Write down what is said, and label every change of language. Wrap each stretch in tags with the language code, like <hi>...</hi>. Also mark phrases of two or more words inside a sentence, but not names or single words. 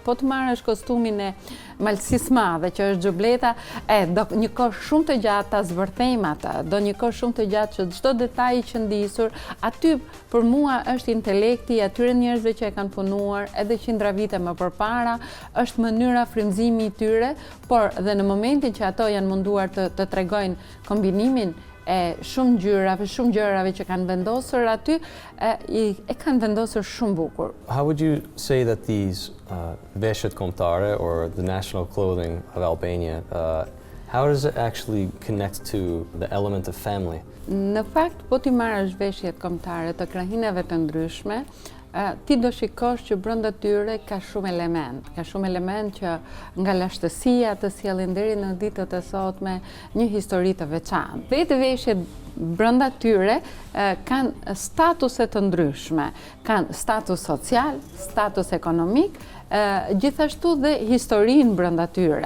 <sq>Po të marrësh kostumin e malësisë madhe, që është xhubleta, do një kohë shumë të gjatë ta zbërthejmë atë, do një kohë shumë të gjatë që çdo detaj i qëndisur, aty për mua është intelekti i atyre njerëzve që e kanë punuar edhe qindra vite më përpara, është mënyra frymëzimi i tyre, por dhe në momentin që ato janë munduar të tregojnë kombinimin e shumë gjërave që kanë vendosur aty, e kanë vendosur shumë bukur.</sq> <en>How would you say that these</en> <sq>veshjet kombëtare,</sq> <en>or the national clothing of Albania, how does it actually connect to the element of family?</en> <sq>Në fakt, po ti marrësh veshjet kombëtare të krahinave të ndryshme, ti do shikosh që brenda tyre ka shumë element që nga lashtësia të sjellin deri në ditët e sotme një histori të veçantë. Vetë veshjet brenda tyre kanë statuse të ndryshme, kanë status social, status ekonomik, gjithashtu dhe historinë brenda tyre.</sq>